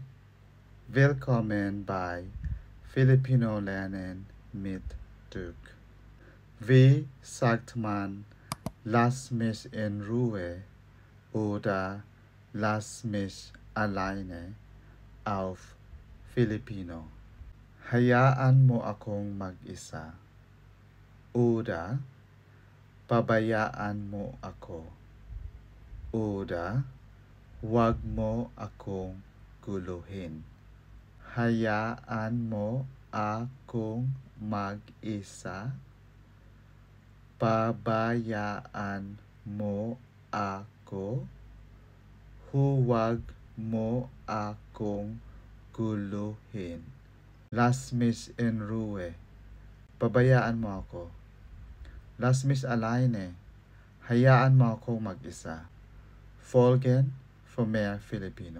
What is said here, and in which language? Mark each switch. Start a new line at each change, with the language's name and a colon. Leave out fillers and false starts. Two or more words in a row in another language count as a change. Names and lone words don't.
German: Willkommen bei Filipino Lernen mit Dirk. Wie sagt man, lass mich in Ruhe oder lass mich alleine auf Filipino?
Filipino: Hayaan mo akong mag-isa oder pabayaan mo ako oder huwag mo akong guluhin. Hayaan mo akong mag-isa, pabayaan mo ako, huwag mo akong guluhin.
German: Lass mich in Ruhe.
Filipino: Pabayaan mo ako.
German: Lass mich alleine.
Filipino: Hayaan mo akong mag-isa.
German: Folgen für mehr Filipino.